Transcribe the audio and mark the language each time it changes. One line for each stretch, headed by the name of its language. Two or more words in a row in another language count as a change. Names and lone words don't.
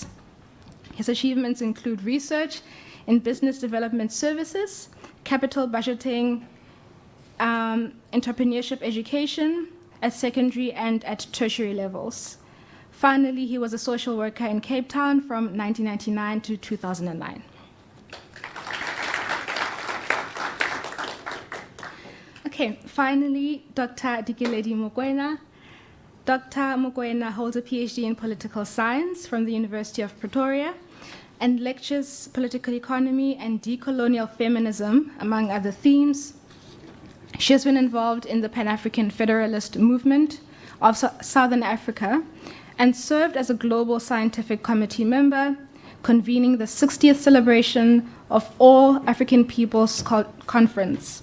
English: His achievements include research in business development services, capital budgeting, entrepreneurship education at secondary and at tertiary levels. Finally, he was a social worker in Cape Town from 1999 to 2009. Okay, finally, Dr. Dikeledi Mokoena. Dr. Mokoena holds a PhD in political science from the University of Pretoria and lectures political economy and decolonial feminism, among other themes. She has been involved in the Pan-African Federalist movement of Southern Africa and served as a global scientific committee member, convening the 60th celebration of All African Peoples Conference.